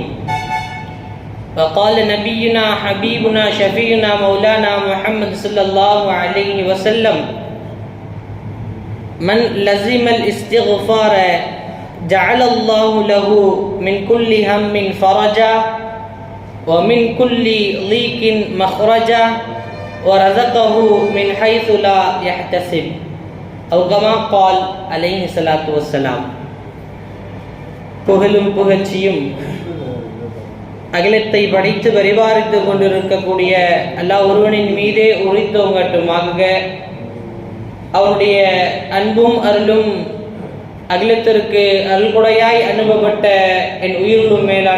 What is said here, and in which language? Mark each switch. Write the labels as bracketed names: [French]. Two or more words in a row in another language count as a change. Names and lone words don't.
[Arabic] وقال نبينا حبيبنا شفيعنا مولانا محمد صلى الله عليه وسلم: من لزم الاستغفار جعل الله له من كل هم فرجا ومن كل ضيق مخرجا ورزقه من حيث لا يحتسب، أو كما قال عليه الصلاة والسلام. [Tamil] புகழும் புகழ்ச்சியும் அகிலத்தை படைத்து பரிபாலித்து கொண்டிருக்கக்கூடிய அல்லாஹ் ஒருவனின் மீதே உரித்தோங்கட்டுமாக. அவருடைய அன்பும் அருளும் அகிலத்திற்கு அருள்கொடையாய் அனுப்பப்பட்ட என் உயிரிலும் மேலான